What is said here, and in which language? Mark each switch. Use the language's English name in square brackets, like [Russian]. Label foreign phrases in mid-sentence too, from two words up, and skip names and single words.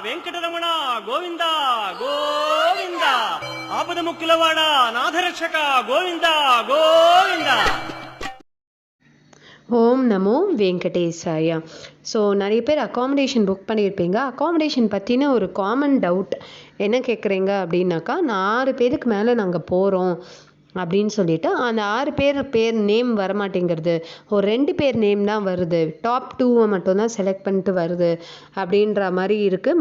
[Telugu] వెంకటరమణ గోవింద గోవింద ఆపద ముక్కులవాడ నాథరక్షక గోవింద గోవింద. [Tamil] ஓம் நமோ வெங்கடேசாயா. ஸோ நிறைய பேர் [English] accommodation book [Tamil] பண்ணியிருப்பீங்க. அகாமடேஷன் பற்றின ஒரு [English] common doubt [Tamil] என்ன கேட்குறீங்க அப்படின்னாக்கா, 6 பேருக்கு மேலே நாங்கள் போகிறோம் அப்படின்னு சொல்லிட்டு அந்த 6 பேர் நேம் வரமாட்டேங்கிறது, ஒரு 2 பேர் நேம் தான் வருது, டாப் 2 மட்டும்தான் செலக்ட் பண்ணிட்டு வருது அப்படின்ற மாதிரி இருக்குது.